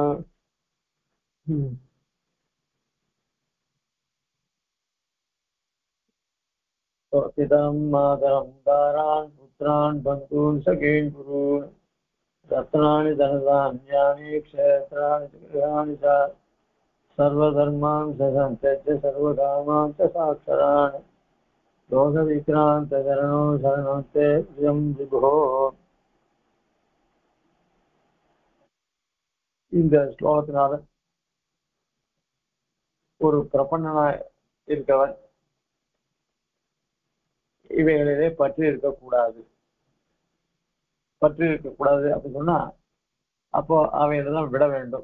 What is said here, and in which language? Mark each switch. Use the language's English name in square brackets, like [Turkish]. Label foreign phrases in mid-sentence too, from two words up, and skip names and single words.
[Sanskrit] पितं मातरं दारान् पुत्रान् बन्धून् सखीन् गुरून् रत्नानि धनधान्यानि क्षेत्राणि गृहाणि च सर्वधर्मान् त्यज्य सर्वकामान् च साक्षरान् दोषविक्रान्तचरणो शरणं ते प्रियं विभो। [Tamil] இந்த ஸ்லோகத்தினால ஒரு பிரபன்னனாய் இருக்கவன் இவைகளிலே பற்றி இருக்கக்கூடாது அப்படின்னு சொன்னா அப்போ அவையெல்லாம் விட வேண்டும்.